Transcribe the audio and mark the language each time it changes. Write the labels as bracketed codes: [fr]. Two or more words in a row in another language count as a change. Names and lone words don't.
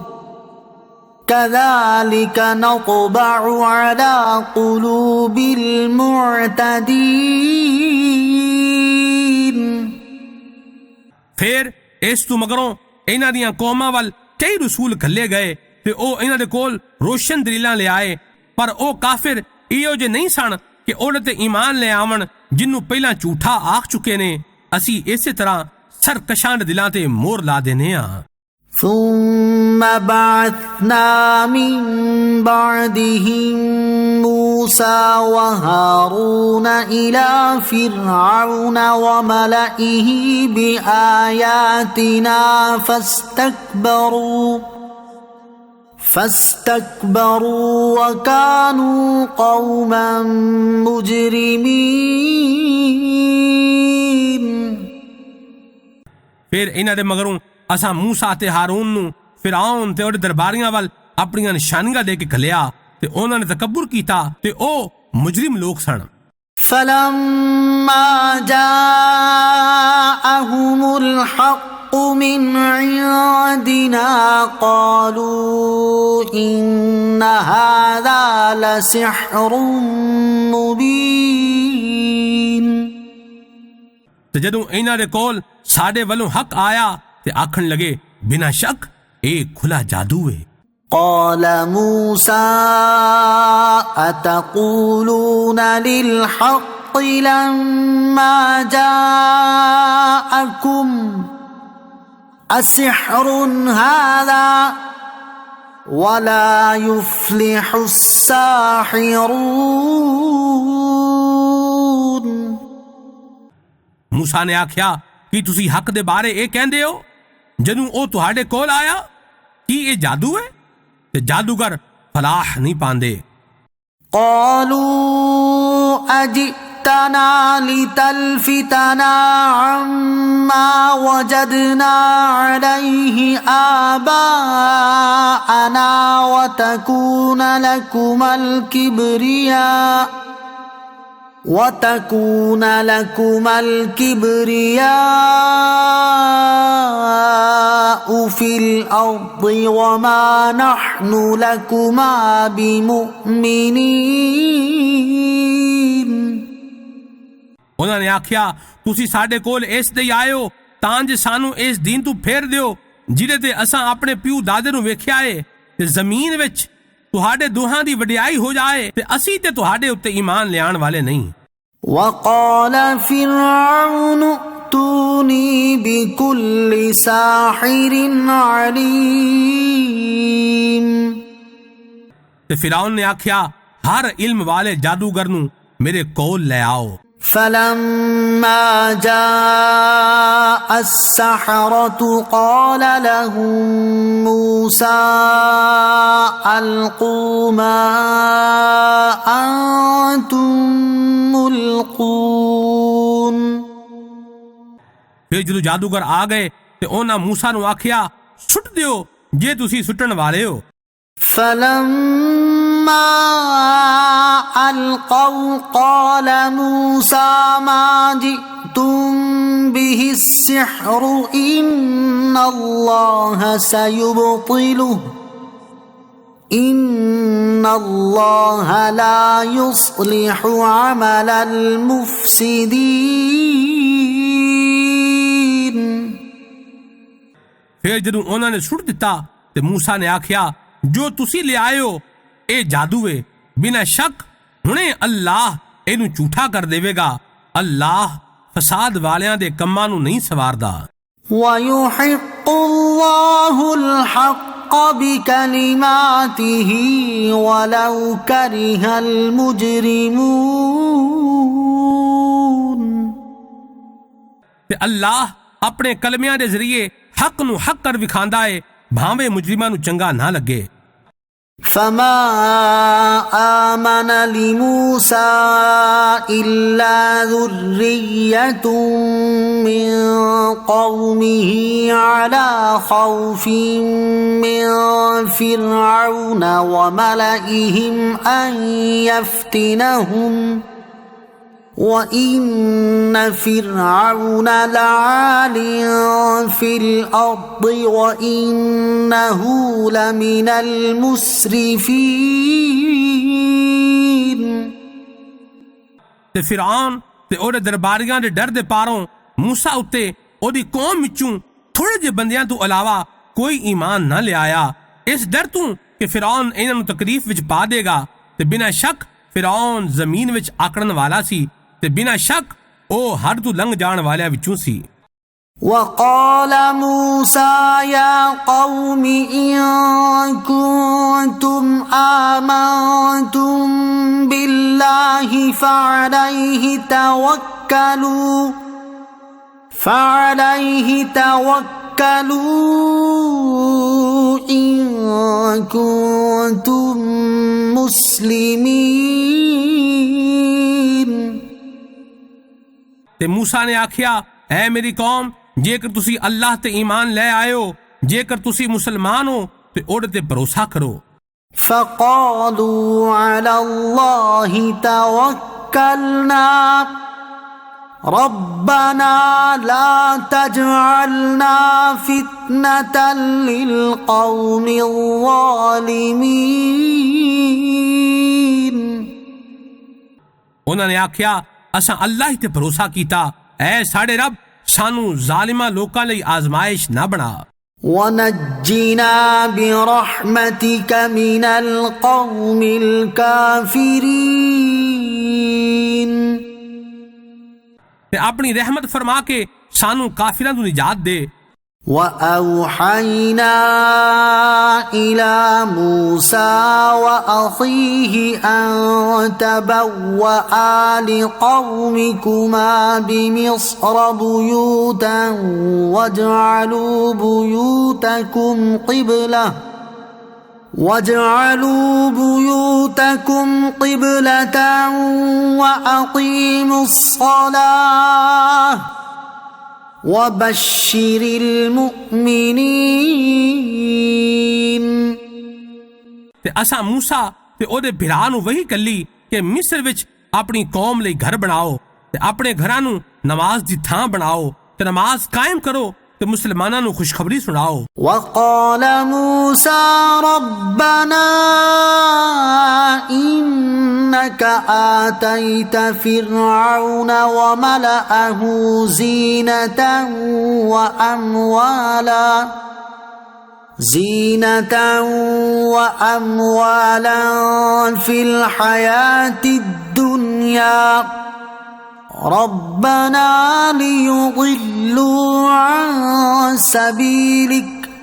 [ar] كذلك نطبع على قلوب المعتدين۔ [pa] ਫਿਰ ਇਸ ਤੋਂ ਮਗਰੋਂ ਇਹਨਾਂ ਦੀਆਂ ਕੌਮਾਂ ਵੱਲ ਕਈ ਰਸੂਲ ਘੱਲੇ ਗਏ ਤੇ ਉਹ ਇਹਨਾਂ ਦੇ ਕੋਲ ਰੋਸ਼ਨ ਦਲੀਲਾਂ ਲਿਆਏ, ਪਰ ਉਹ ਕਾਫਿਰ ਇਹੋ ਜਿਹੇ ਨਹੀਂ ਸਨ ਕਿ ਉਹਦੇ ਤੇ ਈਮਾਨ ਲੈ ਆਵਣ ਜਿਹਨੂੰ ਪਹਿਲਾਂ ਝੂਠਾ ਆਖ ਚੁੱਕੇ ਨੇ। ਅਸੀਂ ਇਸੇ ਤਰ੍ਹਾਂ ਸਰਕਸ਼ਾਂ ਦੇ ਦਿਲਾਂ ਤੇ ਮੋਹਰ ਲਾ ਦੇਨੇ ਆ। [ar] ثم بعثنا من بعدهم موسى وهارون إلى فرعون وملئه بآياتنا فاستكبروا وكانوا قوما مجرمين۔ [pa] ਫਿਰ ਇਹਨਾਂ ਦੇ ਮਗਰੋਂ ਅਸਾਂ ਮੂਸਾ ਤੇ ਹਾਰੂਨ ਨੂੰ ਫਿਰਆਉਨ ਤੇ ਉਹਦੇ ਦਰਬਾਰੀਆਂ ਵੱਲ ਆਪਣੀਆਂ ਨਿਸ਼ਾਨੀਆਂ ਦੇ ਕੇ ਘੱਲਿਆ ਤੇ ਉਹਨਾਂ ਨੇ ਤਕੱਬੁਰ ਕੀਤਾ ਤੇ ਉਹ ਮੁਜਰਿਮ ਲੋਕ ਸਨ। [ar] فلما جاءهم الحق من عندنا قالوا إن هذا لسحر مبين۔ [pa] ਤੇ ਜਦੋਂ ਇਹਨਾਂ ਦੇ ਕੋਲ ਸਾਡੇ ਵੱਲੋਂ ਹੱਕ ਆਇਆ ਤੇ ਆਖਣ ਲਗੇ ਬਿਨਾਂ ਸ਼ੱਕ ਇਹ ਖੁੱਲਾ ਜਾਦੂ ਹੈ। [ar] قال موسى أتقولون للحق لما جاءكم أسحر هذا ولا يفلح الساحرون۔ [pa] ਮੂਸਾ ਨੇ ਆਖਿਆ ਕਿ ਤੁਸੀ ਹੱਕ ਦੇ ਬਾਰੇ ਇਹ ਕਹਿੰਦੇ ਹੋ ਜਦੋਂ ਉਹ ਤੁਹਾਡੇ ਕੋਲ ਆਇਆ ਕਿ ਇਹ ਜਾਦੂ ਹੈ ਤੇ ਜਾਦੂਗਰ ਫਲਾਹ ਨਹੀਂ ਪਾਂਦੇ। [ar] قالوا أجئتنا لتلفتنا عما وجدنا عليه آباءنا وتكون لكما الكبرياء في الأرض وما نحن لكما بمؤمنين [pa] ਉਹਨਾਂ ਨੇ ਆਖਿਆ ਤੁਸੀਂ ਸਾਡੇ ਕੋਲ ਇਸ ਲਈ ਆਇਓ ਤਾਂ ਜੇ ਸਾਨੂੰ ਇਸ ਦੀਨ ਤੋਂ ਫੇਰ ਦਿਓ ਜਿਹਦੇ ਤੇ ਅਸਾਂ ਆਪਣੇ ਪਿਓ ਦਾਦੇ ਨੂੰ ਵੇਖਿਆ ਏ ਤੇ ਜ਼ਮੀਨ ਵਿੱਚ ਤੁਹਾਡੇ ਦੋਹਾਂ ਦੀ ਵਡਿਆਈ ਹੋ ਜਾਏ ਤੇ ਅਸੀਂ ਤੇ ਤੁਹਾਡੇ ਉੱਤੇ ਈਮਾਨ ਲਿਆਉਣ ਵਾਲੇ ਨਹੀਂ [ar] وقال فرعون ائتوني بكل ساحر عليم [pa] ਤੇ ਫਿਰੌਨ ਨੇ ਆਖਿਆ ਹਰ ਇਲਮ ਵਾਲੇ ਜਾਦੂਗਰ ਨੂੰ ਮੇਰੇ ਕੋਲ ਲੈ ਆਓ [ar] فلما جاء السحرة قال لهم موسى ألقوا ما أنتم ملقون [pa] ਫਿਰ ਜਦੋਂ ਜਾਦੂਗਰ ਆ ਗਏ ਤੇ ਉਹਨਾਂ ਮੂਸਾ ਨੂੰ ਆਖਿਆ ਸੁੱਟ ਦਿਓ ਜੇ ਤੁਸੀਂ ਸੁੱਟਣ ਵਾਲੇ ਹੋ [ar] فلما ألقوا قال موسى ما جئتم به السحر إن الله سيبطله إن الله لا يصلح عمل المفسدين [pa] ਫਿਰ ਜਦੋਂ ਉਹਨਾਂ ਨੇ ਸੁੱਟ ਦਿੱਤਾ ਤੇ ਮੂਸਾ ਨੇ ਆਖਿਆ ਜੋ ਤੁਸੀਂ ਲਿਆਇਓ ਇਹ ਜਾਦੂ ਏ ਬਿਨਾਂ ਸ਼ੱਕ ਹੁਣੇ ਅੱਲਾਹ ਇਹਨੂੰ ਝੂਠਾ ਕਰ ਦੇਵੇਗਾ ਅੱਲਾਹ ਫਸਾਦ ਵਾਲਿਆਂ ਦੇ ਕੰਮਾਂ ਨੂੰ ਨਹੀਂ ਸਵਾਰਦਾ [ar] ويحق الله الحق بكلماته ولو كره المجرمون [pa] ਤੇ ਅੱਲਾਹ ਆਪਣੇ ਕਲਮਿਆਂ ਦੇ ਜ਼ਰੀਏ ਹੱਕ ਨੂੰ ਹੱਕ ਕਰ ਵਿਖਾਂਦਾ ਏ ਭਾਵੇਂ ਮੁਜਰਿਮਾਂ ਨੂੰ ਚੰਗਾ ਨਾ ਲੱਗੇ [ar] فما آمن لموسى إلا ذرية من قومه على خوف من فرعون وملئهم أن يفتنهم وَإِنَّ فِرْعَوْنَ لَعَالٍ فِي الْأَرْضِ وَإِنَّهُ لَمِنَ الْمُسْرِفِينَ [pa] ਤੇ ਫਿਰਆਉਨ ਤੇ ਉਹਦੇ ਦਰਬਾਰੀਆਂ ਦੇ ਡਰ ਦੇ ਪਾਰੋਂ ਮੂਸਾ ਉੱਤੇ ਉਹਦੀ ਕੌਮ ਵਿੱਚੋਂ ਥੋੜੇ ਜਿਹੇ ਬੰਦਿਆਂ ਤੋਂ ਇਲਾਵਾ ਕੋਈ ਈਮਾਨ ਨਾ ਲਿਆਇਆ ਇਸ ਡਰ ਤੋਂ ਕਿ ਫਿਰਆਉਨ ਇਹਨਾਂ ਨੂੰ ਤਕਲੀਫ ਵਿੱਚ ਪਾ ਦੇਗਾ ਤੇ ਬਿਨਾਂ ਸ਼ੱਕ ਫਿਰਆਉਨ ਜ਼ਮੀਨ ਵਿੱਚ ਆਕੜਨ ਵਾਲਾ ਸੀ ਤੇ ਬਿਨਾਂ ਸ਼ੱਕ ਉਹ ਹੱਦ ਤੋਂ ਲੰਘ ਜਾਣ ਵਾਲਿਆਂ ਵਿੱਚੋਂ ਸੀ [ar] وقال موسى يا قوم إن كنتم آمنتم بالله فعليه توكلوا إن كنتم مسلمين [pa] ਤੇ ਮੂਸਾ ਨੇ ਆਖਿਆ ਐ ਮੇਰੀ ਕੌਮ ਜੇਕਰ ਤੁਸੀਂ ਅੱਲਾਹ ਤੇ ਈਮਾਨ ਲੈ ਆਇਓ ਜੇਕਰ ਤੁਸੀਂ ਮੁਸਲਮਾਨ ਹੋ ਤੇ ਉਹਦੇ ਤੇ ਭਰੋਸਾ ਕਰੋ [ar] فقالوا على الله توكلنا ربنا لا تجعلنا فتنة للقوم الظالمين [pa] ਉਹਨਾਂ ਨੇ ਆਖਿਆ ਅਸਾਂ ਅੱਲਾਹ ਹੀ ਤੇ ਭਰੋਸਾ ਕੀਤਾ ਐ ਸਾਡੇ ਰੱਬ ਸਾਨੂੰ ਜ਼ਾਲਿਮਾਂ ਲੋਕਾਂ ਲਈ ਆਜ਼ਮਾਇਸ਼ ਨਾ ਬਣਾ [ar] ونجنا برحمتك من القوم الكافرين [pa] ਤੇ ਆਪਣੀ ਰਹਿਮਤ ਫਰਮਾ ਕੇ ਸਾਨੂੰ ਕਾਫਿਰਾਂ ਤੋਂ ਨਿਜਾਤ ਦੇ [ar] وأوحينا إلى موسى وأخيه أن تبوأ لقومكما بمصر بيوتا واجعلوا بيوتكم قبلة وأقيموا الصلاة وبشر المؤمنين [pa] ਤੇ ਅਸਾਂ ਮੂਸਾ ਤੇ ਉਹਦੇ ਭਰਾ ਨੂੰ ਵਹੀ ਕੱਲੀ ਕਿ ਮਿਸਰ ਵਿੱਚ ਆਪਣੀ ਕੌਮ ਲਈ ਘਰ ਬਣਾਓ ਤੇ ਆਪਣੇ ਘਰਾਂ ਨੂੰ ਨਮਾਜ਼ ਦੀ ਥਾਂ ਬਣਾਓ ਤੇ ਨਮਾਜ਼ ਕਾਇਮ ਕਰੋ ਤੇ ਮੁਸਲਮਾਨਾਂ ਨੂੰ ਖੁਸ਼ਖਬਰੀ ਸੁਣਾਓ। [ar] وقال موسى ربنا إنك آتيت فرعون وملأه زينة وأموالا في الحياة الدنيا ربنا ليضلوا عن سبيلك